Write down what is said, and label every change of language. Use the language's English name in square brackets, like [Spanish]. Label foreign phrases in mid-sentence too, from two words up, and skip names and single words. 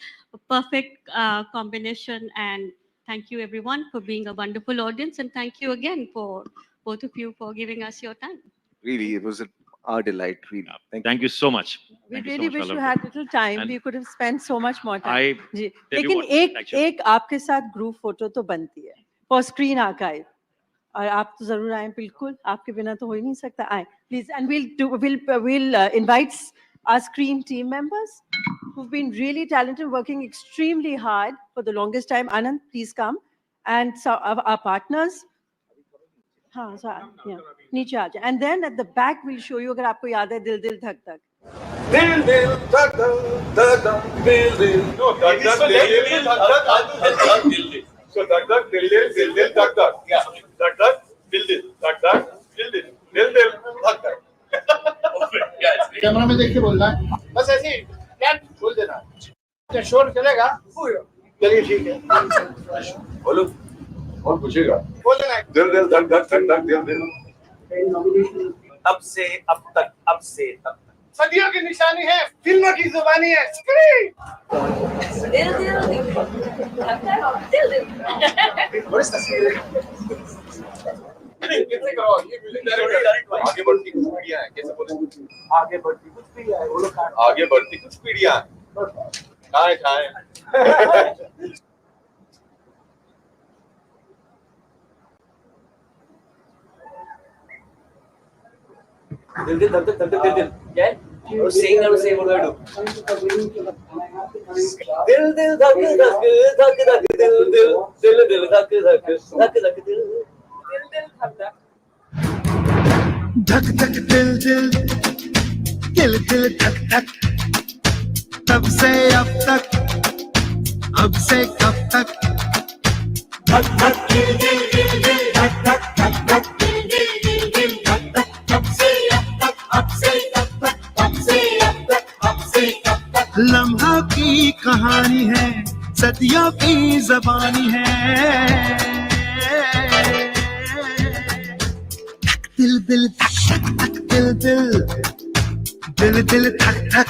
[English] A perfect combination. And thank you, everyone, for being a wonderful audience. And thank you again for both of you for giving us your time. Really, it was our delight. Really, thank you so much. We really wish you had little time. We could have spent so much more time. I [Hindi] जी. [English] tell you [Hindi] लेकिन [English] what, [Hindi] एक आपके साथ ग्रुप फोटो तो बनती है [English] for screen archive. [Hindi] और आप तो जरूर आए, बिल्कुल आपके बिना तो हो ही नहीं सकता. आए [English] please, and we'll invite our screen team members who've been really talented, working extremely hard for the longest time. Anand, please come, and so our partners. हाँ, so yeah, [Hindi] नीचे आ जाए. [English] And then at the back we'll show you, [Hindi] अगर आपको याद है, दिल दिल धक धक. दिल दिल धक धक धक दिल दिल नो धक धक दिल दिल धक धक दिल दिल. So धक धक दिल दिल धक धक. Yeah. धक धक दिल दिल धक धक दिल दिल धक धक. कैमरा में देख के बोलना है, बस ऐसे ही बोल देना. शोर चलेगा? चलिए ठीक है. बोलो और पूछेगा. बोल देना. दिल दिल धक धक धक धक दिल दिल. अब से अब तक, अब से तब तक. सदियों की निशानी है, फिल्मों की जुबानी है. स्क्रीन. दिल दिल दिल दिल. बड़ी तस्वीर है. कैसे करो ये म्यूजिक डायरेक्टर आगे बढ़ती कुछ पीढ़ियां हैं. कैसे बोले? आगे बढ़ती कुछ पीढ़ियां हैं. बोलो आगे बढ़ती कुछ पीढ़ियां हैं. कहाँ है? दिल दिल धक धक धक धक दिल दिल. क्या है? [English] Or saying that same what I do. [Hindi] दिल दिल धक धक धक धक दिल दिल दिल दिल धक धक धक धक दिल दिल दिल धक धक. धक धक दिल दिल दिल दिल धक धक. तब से अब तक, अब से कब तक. धक धक दिल दिल दिल दिल धक धक धक धक दिल दिल दिल दिल धक धक. तब से अब तक, अब से कब तक, अब से अब तक, अब से कब तक. लम्हा की कहानी है, सदियों की ज़बानी है. दिल दिल धक धक धक दिल दिल दिल दिल धक धक.